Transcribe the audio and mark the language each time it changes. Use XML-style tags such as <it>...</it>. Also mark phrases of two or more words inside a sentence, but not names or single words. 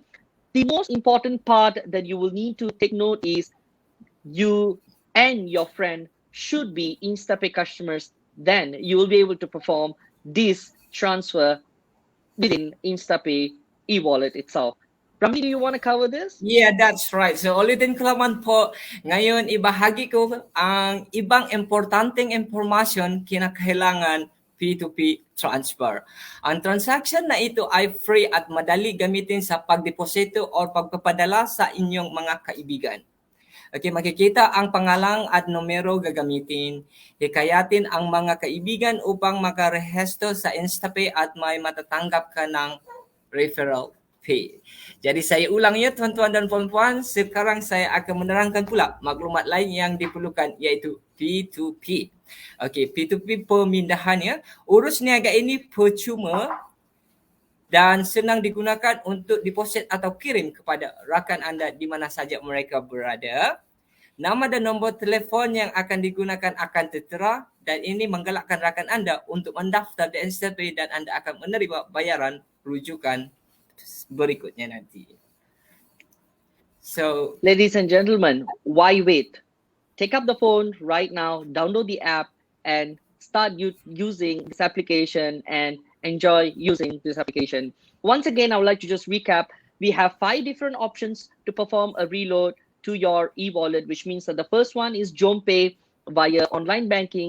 <en>The most important part that you will need to take note is you and your friend should be Instapay customers. Then you will be able to perform this transfer within Instapay e-wallet itself. Ramli, do you want to cover this? Yeah, that's right.</en> <tl>So ulitin ko naman po, ngayon ibahagi ko ang ibang importanteng impormasyon kinakailangan P2P transfer. Ang transaction na ito ay free at madali gamitin sa pagdeposito o pagpapadala sa inyong mga kaibigan. Okay, makikita ang pangalan at numero gagamitin. Hikayatin ang mga kaibigan upang makarehesto sa Instapay at may matatanggap ka ng</tl> <en>referral fee.</en> <ms>Jadi saya ulang ya tuan-tuan dan puan-puan, sekarang saya akan menerangkan pula maklumat lain yang diperlukan iaitu P2P. Okey, P2P pemindahannya, urus niaga ini percuma dan senang digunakan untuk deposit atau kirim kepada rakan anda di mana saja mereka berada. Nama dan nombor telefon yang akan digunakan akan tertera dan ini menggalakkan rakan anda untuk mendaftar di Instapay dan anda akan menerima bayaran rujukan berikutnya nanti.</ms> <en>So, ladies and gentlemen, why wait? Take up the phone right now, download the app, and start using this application and enjoy using this application. Once again, I would like to just recap. We have 5 different options to perform a reload to your e-wallet, which means that the first one is JomPay via online banking.</en>